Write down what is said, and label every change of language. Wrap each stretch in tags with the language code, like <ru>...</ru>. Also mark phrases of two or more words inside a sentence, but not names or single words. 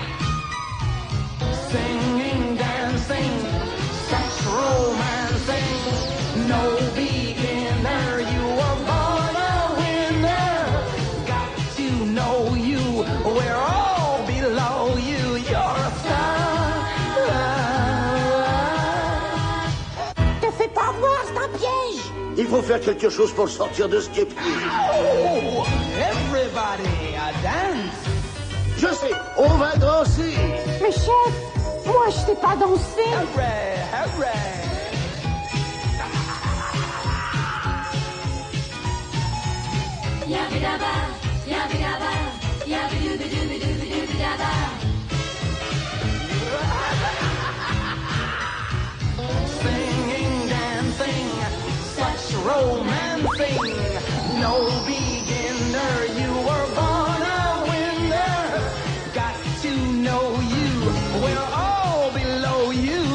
<en>Singing, dancing, such romancing. No beginner, you are born a winner. Got to know you, we're all below you. You're a star.</en> <fr>Il faut faire quelque chose pour le sortir de ce guépier.</fr> <en>Oh, everybody, dance.</en> <fr>Je sais, on va danser. Mais chef, moi je sais pas danser.</fr> <en>Hooray, hooray. Yabba-dabba, yabba-dabba, yabba-dooby-dooby-dooby-dooby-dabba. Singing, dancing, such romancing. No beginner, you were born a winner. Got to know you, we're all below you.</en>